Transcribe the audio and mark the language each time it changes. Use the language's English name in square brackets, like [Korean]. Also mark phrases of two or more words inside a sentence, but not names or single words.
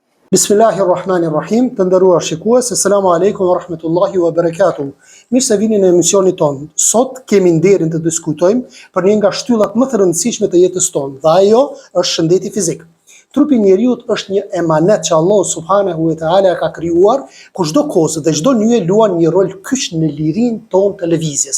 [Albanian] Bismillahirrahmanirrahim, të nderuar shikues, [Arabic] السلام عليكم ورحمة الله وبركاته. [Albanian] Mirë se vini në emisionin tonë. Sot kemi nderin të diskutojmë për një nga shtyllat më të rëndësishme të jetës tonë, dhe ajo është shëndeti fizik. Trupi i njeriut është një emanet që Allah [Arabic] سبحانه وتعالى [Albanian] ka krijuar, ku çdo kozë dhe çdo nyje luan një rol kyç në lirinë tonë të lëvizjes.